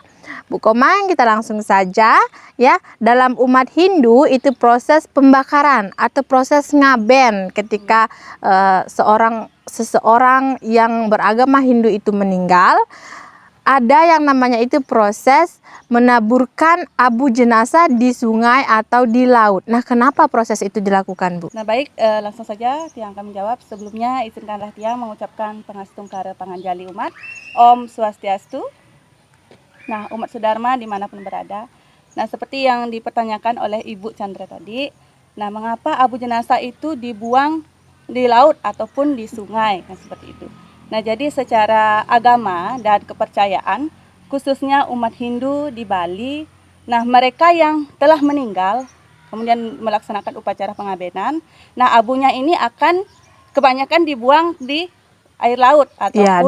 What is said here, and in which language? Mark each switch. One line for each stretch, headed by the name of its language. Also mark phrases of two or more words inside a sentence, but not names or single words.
Indonesian: Bu Komang, kita langsung saja ya. Dalam umat Hindu itu proses pembakaran atau proses ngaben ketika seseorang yang beragama Hindu itu meninggal, ada yang namanya itu proses menaburkan abu jenazah di sungai atau di laut. Nah, kenapa proses itu dilakukan, Bu? Nah, baik, langsung saja Tiang akan menjawab. Sebelumnya izinkanlah Tiang mengucapkan pangastungkara panganjali umat. Om Swastiastu. Nah, umat Sudharma dimanapun berada. Nah, seperti yang dipertanyakan oleh Ibu Chandra tadi, nah, mengapa abu jenazah itu dibuang di laut ataupun di sungai? Nah, seperti itu. Nah, jadi secara agama dan kepercayaan, khususnya umat Hindu di Bali, nah mereka yang telah meninggal, kemudian melaksanakan upacara pengabenan, nah abunya ini akan kebanyakan dibuang di air laut ataupun